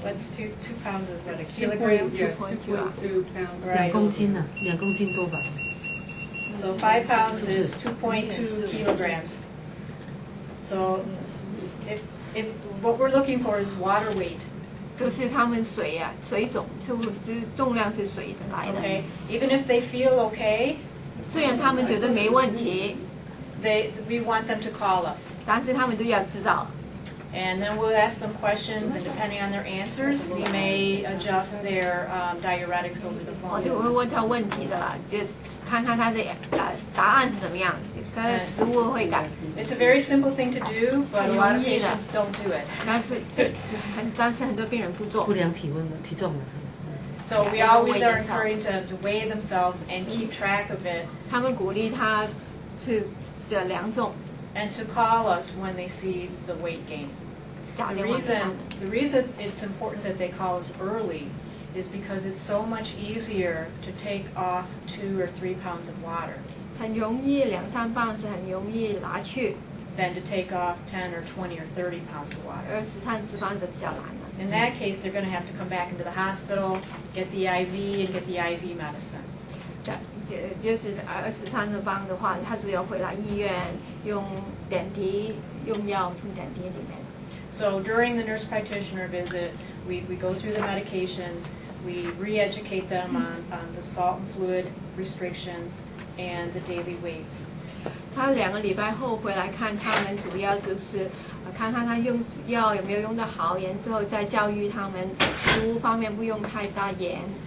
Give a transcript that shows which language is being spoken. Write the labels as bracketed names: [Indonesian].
[English] What's 2 pounds is what, a kilogram? 2.2 pounds. [Chinese] 2 公斤呢？2公斤多吧。 [English] So 5 pounds is 2.2 kilograms. So if what we're looking for is water weight. [Chinese] 就是他们水肿，就是重量是水的来的。 [English] Okay, even if they feel okay, [Chinese] 虽然他们觉得没问题 [English] we want them to call us. [Chinese] 但是他们都要知道。 [English] And then we'll ask them questions, and depending on their answers, we may adjust their diuretics over the [Chinese] 我就 [English] phone. [Chinese] 会问他问题的啦，就看看他的答案是怎么样，他的食物会改。 [English] It's a very simple thing to do, but a lot of patients don't do it. [Chinese] 但是很多病人不做。不量体温的体重的。 [English] So we always are encouraged them to weigh themselves and keep track of it. [Chinese] 他们鼓励他去量重。 [English] And to call us when they see the weight gain. The reason it's important that they call us early is because it's so much easier to take off 2 or 3 pounds of water. [Chinese] 很容易2-3磅是很容易拿去。 [English] Than to take off 10 or 20 or 30 pounds of water. [Chinese] 20-30磅就比较难了。 [English] In that case, they're going to have to come back into the hospital, get the IV, and get the IV medicine. [Chinese] 就是20-30磅的话，他只有回来医院用点滴用药从点滴里面。 [English] So during the nurse practitioner visit, we go through the medications. We re-educate them on the salt and fluid restrictions and the daily weights. [Chinese] 他2个礼拜后回来看他们，主要就是看看他用药有没有用得好，然后再教育他们食物方面不用太大盐。